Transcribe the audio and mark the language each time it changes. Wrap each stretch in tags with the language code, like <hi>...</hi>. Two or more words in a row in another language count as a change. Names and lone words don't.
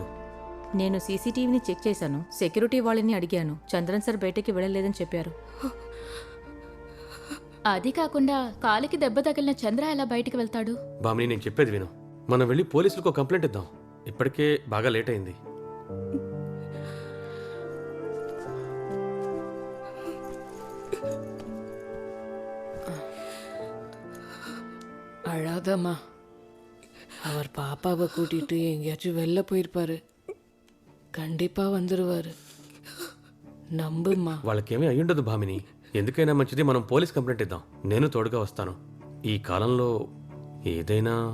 <te>నేను సీసీటీవీని చెక్ చేశాను. సెక్యూరిటీ వాళ్ళని అడిగాను. చంద్రన్ సార్ బయటకి వెళ్ళలేదని చెప్పారు. అది కాకుండా కాలికి దెబ్బ తగిలిన చంద్ర ఎలా బయటికి వెళ్తాడు? బామిని, నేను చెప్పేది విను. మనం వెళ్ళి పోలీసులకు కంప్లైంట్ ఇద్దాం. ఇప్పటికే బాగా లేట్ అయింది.</te> <ta>அழாதம்மா. அவர் பாப்பாவை கூட்டிட்டு எங்கேயாச்சும் வெளில போயிருப்பாரு. கண்டிப்பா வந்துருவாரு. நம்புமா.</ta> <te>వాళ్ళకేమీ అయ్యుండదు భామిని. ఎందుకైనా మంచిది మనం</te> <en>police complaint</en> <te>ఇద్దాం. నేను తోడుగా వస్తాను. ఈ కాలంలో ఏదైనా</te>